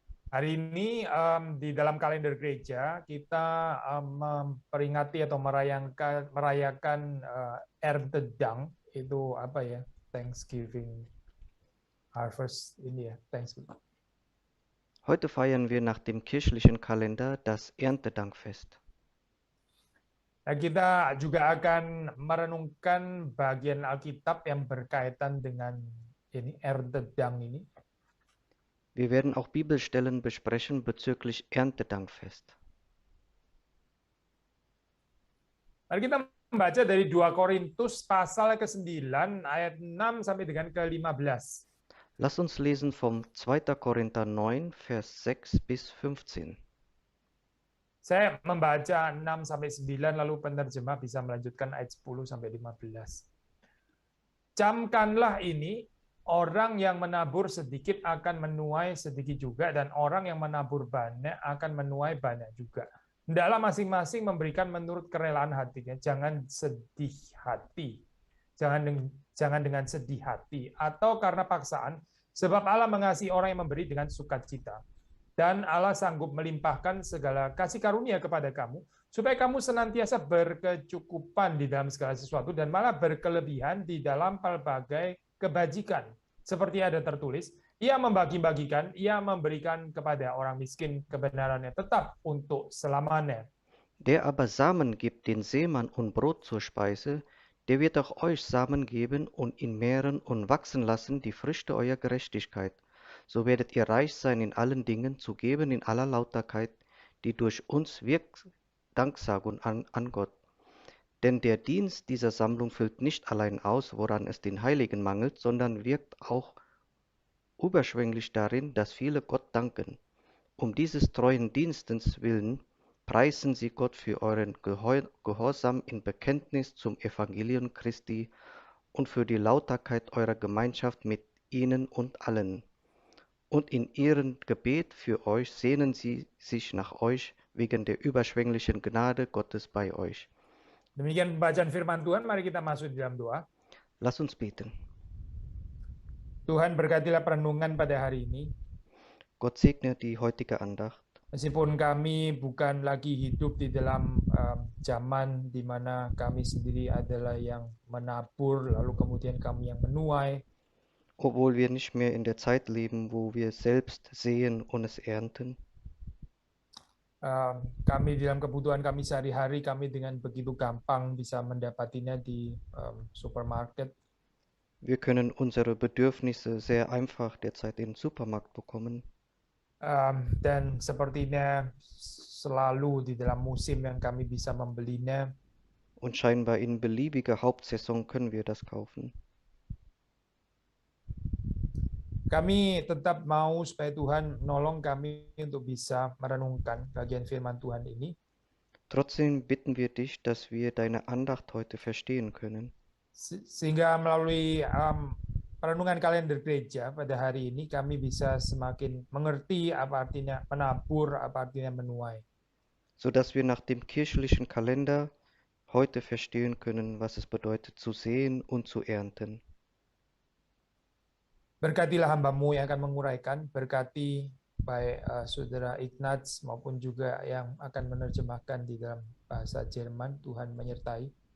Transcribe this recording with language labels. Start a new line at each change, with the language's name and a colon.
Indonesian: Hari ini di dalam kalender gereja kita memperingati atau merayakan Erntedank, itu apa ya?
English: Thanksgiving harvest
Indonesian: ini ya,
English: Thanksgiving.
German: Heute feiern wir nach dem kirchlichen Kalender das Erntedankfest.
Indonesian: Nah, kita juga akan merenungkan bagian Alkitab yang berkaitan dengan ini Erntedank ini.
German: Wir werden auch Bibelstellen besprechen bezüglich Erntedankfest.
Indonesian: Mari kita membaca dari 2 Korintus pasal ke-9 ayat 6 sampai dengan ke-15.
German: Lass uns lesen vom 2. Korinther 9, Vers 6 bis 15.
Indonesian: Saya membaca 6 sampai 9 lalu penerjemah bisa melanjutkan ayat 10 sampai 15. Camkanlah ini, orang yang menabur sedikit akan menuai sedikit juga, dan orang yang menabur banyak akan menuai banyak juga. Hendaklah masing-masing memberikan menurut kerelaan hatinya, jangan sedih hati. Jangan dengan sedih hati atau karena paksaan, sebab Allah mengasihi orang yang memberi dengan sukacita. Dan Allah sanggup melimpahkan segala kasih karunia kepada kamu, supaya kamu senantiasa berkecukupan di dalam segala sesuatu, dan malah berkelebihan di dalam berbagai kebajikan. Seperti ada tertulis, ia membagi-bagikan, ia memberikan kepada orang miskin kebenarannya tetap untuk selamanya.
German: Der aber Samen gibt den Seemann und Brot zur Speise, der wird auch euch Samen geben und ihn mehren und wachsen lassen die Früchte eurer Gerechtigkeit. So werdet ihr reich sein in allen Dingen, zu geben in aller Lauterkeit, die durch uns wirkt Danksagung an Gott. Denn der Dienst dieser Sammlung füllt nicht allein aus, woran es den Heiligen mangelt, sondern wirkt auch überschwänglich darin, dass viele Gott danken. Um dieses treuen Dienstes willen preisen sie Gott für euren Gehorsam im Bekenntnis zum Evangelium Christi und für die Lauterkeit eurer Gemeinschaft mit ihnen und allen. Und in ihrem Gebet für euch sehnen sie sich nach euch wegen der überschwänglichen Gnade Gottes bei euch.
Indonesian: Demikian pembacaan firman Tuhan, mari kita masuk di dalam doa.
German: Lass uns beten.
Indonesian: Tuhan, berkatilah perenungan pada hari ini.
German: Gott segne die heutige Andacht.
Indonesian: Meskipun kami bukan lagi hidup di dalam zaman di mana kami sendiri adalah yang menabur, lalu kemudian kami yang menuai.
German: Obwohl wir nicht mehr in der Zeit leben, wo wir selbst säen und es ernten.
Indonesian: Kami di dalam kebutuhan kami sehari-hari, kami dengan begitu gampang bisa mendapatinya di supermarket.
German: Wir können unsere Bedürfnisse sehr einfach derzeit im Supermarkt bekommen.
Indonesian: Dan sepertinya selalu di dalam musim yang kami bisa membelinya.
German: Und scheinbar in beliebiger Hauptsaison können wir das kaufen.
Indonesian: Kami tetap mau supaya Tuhan menolong kami untuk bisa merenungkan bagian firman Tuhan ini.
German: Trotzdem bitten wir dich, dass wir deine Andacht heute verstehen können.
Indonesian: Sehingga melalui perenungan kalender gereja pada hari ini kami bisa semakin mengerti apa artinya menabur, apa artinya menuai.
German: Sodass wir nach dem kirchlichen Kalender heute verstehen können, was es bedeutet zu säen und zu ernten.
Indonesian: Berkatilah hamba-Mu yang akan menguraikan, berkati baik saudara Ignaz maupun juga yang akan menerjemahkan di dalam bahasa Jerman. Tuhan menyertai.